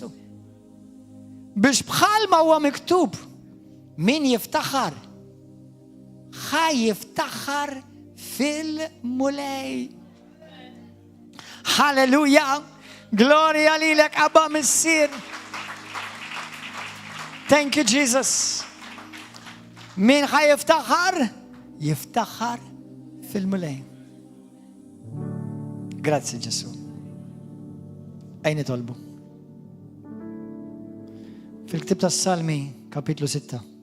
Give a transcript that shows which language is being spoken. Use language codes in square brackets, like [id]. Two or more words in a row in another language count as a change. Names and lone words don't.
[mt] Biex bħalma huwa miktub, min jiftaħar, ħaj jiftaħar fil-mulej. Halleluja, gloria lilek Abba Missir. [en] Thank you Jesus. [mt] Min ħaj jiftaħar, jiftaħar fil-mulej. Grazie Ġesu. Ejn tolbu. Fil-ktib tas-Salmi, kapitlu 6.